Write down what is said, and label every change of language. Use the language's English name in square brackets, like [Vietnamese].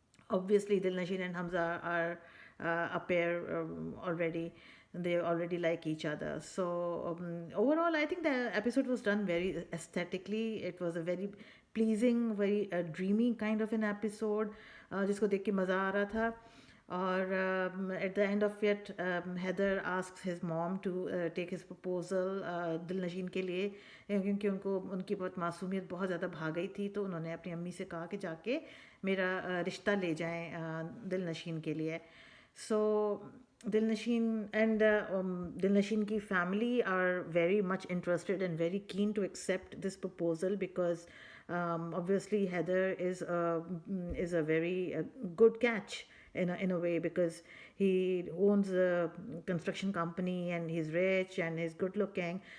[English] Obviously Dilnashin and Hamza are a pair already. They already like each other. So overall, I think the episode was done very aesthetically. It was a very pleasing, very dreamy kind of an episode, [Hindi] जिसको देख के मज़ा आ रहा था. और [English] at the end of it, Heather asks his mom to take his proposal [Hindi] दिलनशीन के लिए, क्योंकि उनकी बहुत मासूमियत बहुत ज़्यादा भाग गई थी. तो उन्होंने अपनी अम्मी से कहा कि जाके मेरा रिश्ता ले जाएं दिलनशीन के लिए. [English] So Dilnasheen and Dilnasheen की family are very much interested and very keen to accept this proposal because obviously Heather is a very good catch in a way, because he owns a construction company and he's rich and he's good looking.